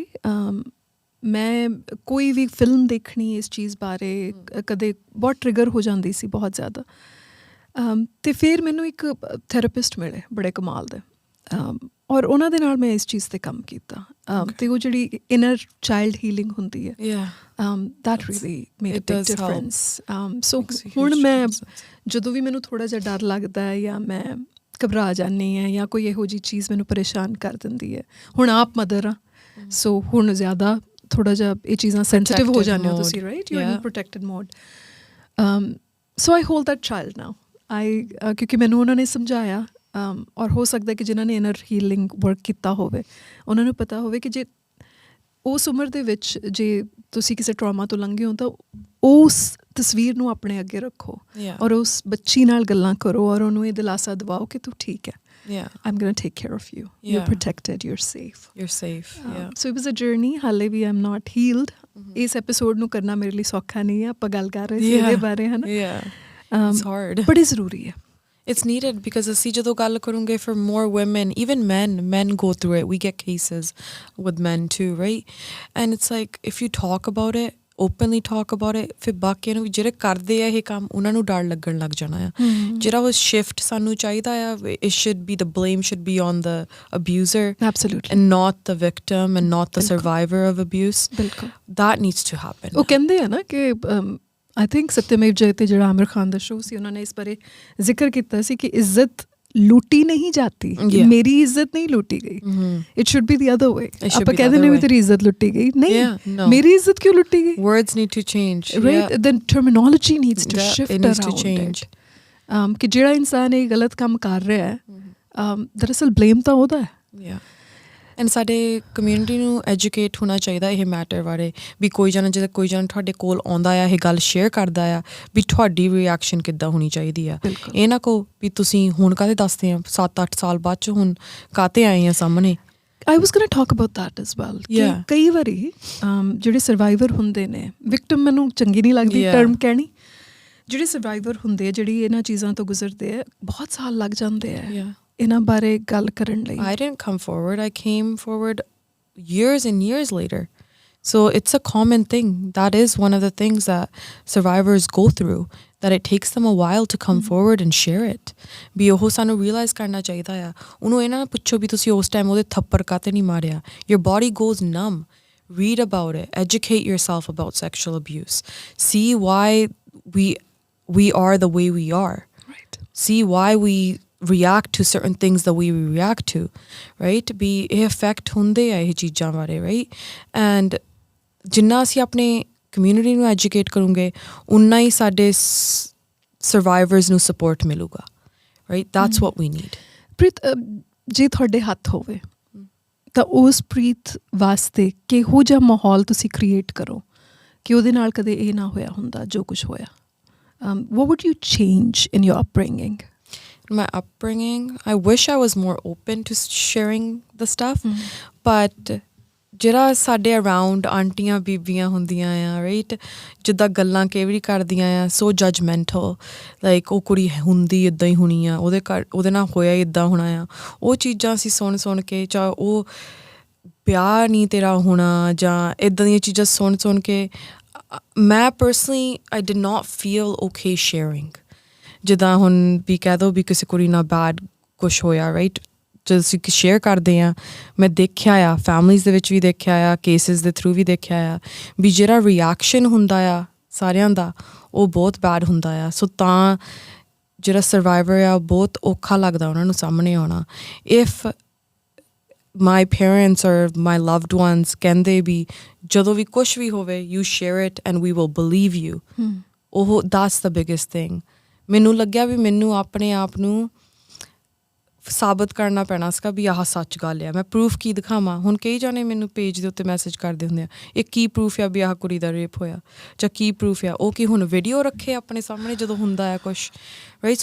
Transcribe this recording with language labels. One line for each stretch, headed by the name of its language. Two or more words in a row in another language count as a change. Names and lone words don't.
Punjabi: ਮੈਂ ਕੋਈ ਵੀ ਫਿਲਮ ਦੇਖਣੀ ਇਸ ਚੀਜ਼ ਬਾਰੇ ਕਦੇ ਬਹੁਤ ਟ੍ਰਿਗਰ ਹੋ ਜਾਂਦੀ ਸੀ ਬਹੁਤ ਜ਼ਿਆਦਾ। ਅਤੇ ਫਿਰ ਮੈਨੂੰ ਇੱਕ ਥੈਰੇਪਿਸਟ ਮਿਲੇ ਬੜੇ ਕਮਾਲ ਦੇ, ਔਰ ਉਹਨਾਂ ਦੇ ਨਾਲ ਮੈਂ ਇਸ ਚੀਜ਼ 'ਤੇ ਕੰਮ ਕੀਤਾ। ਅਤੇ ਉਹ ਜਿਹੜੀ
English: inner child healing
Punjabi: ਹੁੰਦੀ ਹੈ,
English: that really made a big difference.
Punjabi: ਸੋ ਹੁਣ ਮੈਂ ਜਦੋਂ ਵੀ ਮੈਨੂੰ ਥੋੜ੍ਹਾ ਜਿਹਾ ਡਰ ਲੱਗਦਾ ਹੈ ਜਾਂ ਮੈਂ ਘਬਰਾ ਜਾਂਦੀ ਹਾਂ ਜਾਂ ਕੋਈ ਇਹੋ ਜਿਹੀ ਚੀਜ਼ ਮੈਨੂੰ ਪਰੇਸ਼ਾਨ ਕਰ ਦਿੰਦੀ ਹੈ, ਹੁਣ ਆਪ ਮਦਰ ਆ, ਸੋ ਹੁਣ ਜ਼ਿਆਦਾ ਥੋੜ੍ਹਾ ਜਿਹਾ ਇਹ ਚੀਜ਼ਾਂ ਸੈਂਸਿਟਿਵ ਹੋ ਜਾਂਦੇ ਹੋ ਤੁਸੀਂ, ਰਾਈਟ?
English: You are in protected mode. So I hold that child now.
Punjabi: ਕਿਉਂਕਿ ਮੈਨੂੰ ਉਹਨਾਂ ਨੇ ਸਮਝਾਇਆ, ਔਰ ਹੋ ਸਕਦਾ ਕਿ ਜਿਨ੍ਹਾਂ ਨੇ
English: inner healing work
Punjabi: ਕੀਤਾ ਹੋਵੇ ਉਹਨਾਂ ਨੂੰ ਪਤਾ ਹੋਵੇ ਕਿ ਜੇ ਉਸ ਉਮਰ ਦੇ ਵਿੱਚ ਜੇ ਤੁਸੀਂ ਕਿਸੇ ਟਰਾਮਾ ਤੋਂ ਲੰਘੇ ਹੋ ਤਾਂ ਉਸ ਤਸਵੀਰ ਨੂੰ ਆਪਣੇ ਅੱਗੇ ਰੱਖੋ ਔਰ ਉਸ ਬੱਚੀ ਨਾਲ ਗੱਲਾਂ ਕਰੋ ਔਰ ਉਹਨੂੰ ਇਹ ਦਿਲਾਸਾ ਦਿਵਾਓ ਕਿ ਤੂੰ ਠੀਕ ਹੈ।
English: I'm going to take care of you. You're protected. You're safe. You're safe. So it was a journey.
Punjabi: ਹਾਲੇ ਵੀ
English: I'm not healed.
Punjabi: ਇਸ ਐਪੀਸੋਡ ਨੂੰ ਕਰਨਾ ਮੇਰੇ ਲਈ ਸੌਖਾ ਨਹੀਂ ਹੈ। ਆਪਾਂ ਗੱਲ ਕਰ ਰਹੇ ਸੀ ਇਹਦੇ ਬਾਰੇ, ਹੈ ਨਾ?
English: It's hard.
Punjabi: ਬੜੀ ਜ਼ਰੂਰੀ ਹੈ।
English: It's needed because
Punjabi: ਅਸੀਂ ਜਦੋਂ ਗੱਲ ਕਰੂੰਗੇ
English: for more women, even men go through it. We get cases with men too, right? And it's like if you talk about it, openly talk about it,
Punjabi: ਫਿਰ ਬਾਕੀਆਂ ਨੂੰ ਵੀ ਜਿਹੜੇ ਕਰਦੇ ਆ ਇਹ ਕੰਮ ਉਹਨਾਂ ਨੂੰ ਡਰ ਲੱਗਣ ਲੱਗ ਜਾਣਾ ਆ। ਜਿਹੜਾ ਉਹ shift ਸਾਨੂੰ ਚਾਹੀਦਾ ਆ,
English: it should be, the blame should be on the abuser. Absolutely. And not the victim and not the survivor of abuse.
Punjabi: ਬਿਲਕੁਲ
English: That needs to happen.
Punjabi: ਉਹ ਕਹਿੰਦੇ ਆ ਨਾ ਕਿ
English: I think
Punjabi: ਸਤਿਆਮੇਵ ਜਯਤੇ ਜਿਹੜਾ ਆਮਿਰ ਖਾਨ ਦਾ ਸ਼ੋਅ ਸੀ, ਉਹਨਾਂ ਨੇ ਇਸ ਬਾਰੇ ਜ਼ਿਕਰ ਕੀਤਾ ਸੀ ਕਿ
Hindi: इज़्ज़त लूटी नहीं जाती, मेरी इज़्ज़त नहीं लूटी गई,
English: It should be the other way.
Punjabi: ਆਪਾਂ ਕਹਿੰਦੇ ਨੇ ਵੀ ਤੇਰੀ ਇੱਜ਼ਤ ਲੁੱਟੀ ਗਈ, ਨਹੀਂ, ਮੇਰੀ ਇੱਜ਼ਤ ਕਿਉਂ ਲੁੱਟੀ ਗਈ?
English: Words need to change, right? The terminology needs to shift around it.
Punjabi: ਕਿ ਜਿਹੜਾ ਇਨਸਾਨ ਇਹ ਗਲਤ ਕੰਮ ਕਰ ਰਿਹਾ ਹੈ, ਦਰਅਸਲ ਬਲੇਮ ਤਾਂ ਉਹਦਾ ਹੈ। ਐਂਡ ਸਾਡੇ ਕਮਿਊਨਿਟੀ ਨੂੰ ਐਜੂਕੇਟ ਹੋਣਾ ਚਾਹੀਦਾ ਇਹ ਮੈਟਰ ਬਾਰੇ, ਵੀ ਕੋਈ ਜਣਾ ਜਦੋਂ ਕੋਈ ਜਣਾ ਤੁਹਾਡੇ ਕੋਲ ਆਉਂਦਾ ਆ, ਇਹ ਗੱਲ ਸ਼ੇਅਰ ਕਰਦਾ ਆ, ਵੀ ਤੁਹਾਡੀ ਰਿਐਕਸ਼ਨ ਕਿੱਦਾਂ ਹੋਣੀ ਚਾਹੀਦੀ ਆ। ਇਹ ਨਾ ਕਹੋ ਵੀ ਤੁਸੀਂ ਹੁਣ ਕਾਹਦੇ ਦੱਸਦੇ ਆ, 7-8 ਸਾਲ ਬਾਅਦ 'ਚ ਹੁਣ ਕਾਹਤੇ ਆਏ ਆ ਸਾਹਮਣੇ।
English: I was going to talk about that as well.
Punjabi: ਕਿ ਕਈ ਵਾਰੀ ਜਿਹੜੇ ਸਰਵਾਈਵਰ ਹੁੰਦੇ ਨੇ, ਵਿਕਟਮ ਮੈਨੂੰ ਚੰਗੀ ਨਹੀਂ ਲੱਗਦੀ ਟਰਮ ਕਹਿਣੀ, ਜਿਹੜੇ ਸਰਵਾਈਵਰ ਹੁੰਦੇ ਆ, ਜਿਹੜੀ ਇਹਨਾਂ ਚੀਜ਼ਾਂ ਤੋਂ ਗੁਜ਼ਰਦੇ ਆ, ਬਹੁਤ ਸਾਲ ਲੱਗ ਜਾਂਦੇ ਆ ਇਹਨਾਂ ਬਾਰੇ ਗੱਲ ਕਰਨ ਲਈ।
English: I didn't come forward. I came forward years and years later. So it's a common thing. That is one of the things that survivors go through, that it takes them a while to come forward and share it.
Punjabi: ਵੀ ਉਹ ਸਾਨੂੰ realize ਕਰਨਾ ਚਾਹੀਦਾ ਆ। ਉਹਨੂੰ ਇਹ ਨਾ ਪੁੱਛੋ ਵੀ ਤੁਸੀਂ ਉਸ ਟਾਈਮ ਉਹਦੇ ਥੱਪੜ ਕਾਤੇ ਨਹੀਂ ਮਾਰਿਆ।
English: Your body goes numb. Read about it. Educate yourself about sexual abuse. See why we are the way we are. Right. See why we react to certain things that we react to, right?
Punjabi: ਵੀ ਇਹ effect ਹੁੰਦੇ ਆ ਇਹ ਚੀਜ਼ਾਂ ਬਾਰੇ,
English: right? And
Punjabi: ਜਿੰਨਾ ਅਸੀਂ ਆਪਣੇ ਕਮਿਊਨਿਟੀ ਨੂੰ ਐਜੂਕੇਟ ਕਰੂੰਗੇ, ਉਨਾ ਹੀ ਸਾਡੇ ਸਰਵਾਈਵਰਸ ਨੂੰ ਸਪੋਰਟ ਮਿਲੂਗਾ,
English: right? That's what we need.
Punjabi: ਪ੍ਰੀਤ, ਜੇ ਤੁਹਾਡੇ ਹੱਥ ਹੋਵੇ ਤਾਂ ਉਸ ਪ੍ਰੀਤ ਵਾਸਤੇ ਕਿਹੋ ਜਿਹਾ ਮਾਹੌਲ ਤੁਸੀਂ ਕ੍ਰੀਏਟ ਕਰੋ ਕਿ ਉਹਦੇ ਨਾਲ ਕਦੇ ਇਹ ਨਾ ਹੋਇਆ ਹੁੰਦਾ ਜੋ ਕੁਝ ਹੋਇਆ?
English: What would you change in your upbringing? My upbringing, I wish I was more open to sharing the stuff, but
Punjabi: ਜਿਹੜਾ ਸਾਡੇ ਅਰਾਊਂਡ ਆਂਟੀਆਂ ਬੀਬੀਆਂ ਹੁੰਦੀਆਂ ਆ, ਰਾਈਟ, ਜਿੱਦਾਂ ਗੱਲਾਂ ਕਈ ਵਾਰੀ ਕਰਦੀਆਂ ਆ,
English: so judgmental,
Punjabi: ਲਾਈਕ ਉਹ ਕੁੜੀ ਹੁੰਦੀ ਇੱਦਾਂ ਹੀ ਹੋਣੀ ਆ, ਉਹਦੇ ਨਾਲ ਹੋਇਆ ਇੱਦਾਂ ਹੋਣਾ ਆ, ਉਹ ਚੀਜ਼ਾਂ ਅਸੀਂ ਸੁਣ ਕੇ, ਚਾਹੇ ਉਹ ਪਿਆਰ ਨਹੀਂ ਤੇਰਾ ਹੋਣਾ ਜਾਂ ਇੱਦਾਂ ਦੀਆਂ ਚੀਜ਼ਾਂ ਸੁਣ ਕੇ, ਮੈਂ ਪਰਸਨਲੀ
English: I did not feel okay sharing.
Punjabi: ਜਿੱਦਾਂ ਹੁਣ ਵੀ ਕਹਿ ਦਿਓ ਵੀ ਕਿਸੇ ਕੁੜੀ ਨਾਲ ਬੈਡ ਕੁਛ ਹੋਇਆ, ਰਾਈਟ, ਜਦੋਂ ਅਸੀਂ ਸ਼ੇਅਰ ਕਰਦੇ ਹਾਂ, ਮੈਂ ਦੇਖਿਆ ਆ, ਫੈਮਲੀਜ਼ ਦੇ ਵਿੱਚ ਵੀ ਦੇਖਿਆ ਆ, ਕੇਸਿਸ ਦੇ ਥਰੂ ਵੀ ਦੇਖਿਆ ਆ, ਵੀ ਜਿਹੜਾ ਰਿਐਕਸ਼ਨ ਹੁੰਦਾ ਆ ਸਾਰਿਆਂ ਦਾ, ਉਹ ਬਹੁਤ ਬੈਡ ਹੁੰਦਾ ਆ। ਸੋ ਤਾਂ ਜਿਹੜਾ ਸਰਵਾਈਵਰ ਆ, ਬਹੁਤ ਔਖਾ ਲੱਗਦਾ ਉਹਨਾਂ ਨੂੰ ਸਾਹਮਣੇ ਆਉਣਾ।
English: ਇਫ my parents or my loved ones
Punjabi: ਕਹਿੰਦੇ ਵੀ ਜਦੋਂ ਵੀ ਕੁਛ ਵੀ ਹੋਵੇ,
English: you share it and we will believe you. ਉਹ that's the biggest thing.
Punjabi: ਮੈਨੂੰ ਲੱਗਿਆ ਵੀ ਮੈਨੂੰ ਆਪਣੇ ਆਪ ਨੂੰ ਸਾਬਤ ਕਰਨਾ ਪੈਣਾ ਸੀਗਾ ਵੀ ਆਹ ਸੱਚ ਗੱਲ ਆ, ਮੈਂ ਪ੍ਰੂਫ ਕੀ ਦਿਖਾਵਾਂ। ਹੁਣ ਕਈ ਜਾਣੇ ਮੈਨੂੰ ਪੇਜ ਦੇ ਉੱਤੇ ਮੈਸੇਜ ਕਰਦੇ ਹੁੰਦੇ ਆ, ਇਹ ਕੀ ਪ੍ਰੂਫ ਆ ਵੀ ਆਹ ਕੁੜੀ ਦਾ ਰੇਪ ਹੋਇਆ, ਜਾਂ ਕੀ ਪ੍ਰੂਫ ਆ, ਉਹ ਕੀ ਹੁਣ ਵੀਡੀਓ ਰੱਖੇ ਆਪਣੇ ਸਾਹਮਣੇ ਜਦੋਂ ਹੁੰਦਾ ਆ ਕੁਛ, ਰਾਈਟ?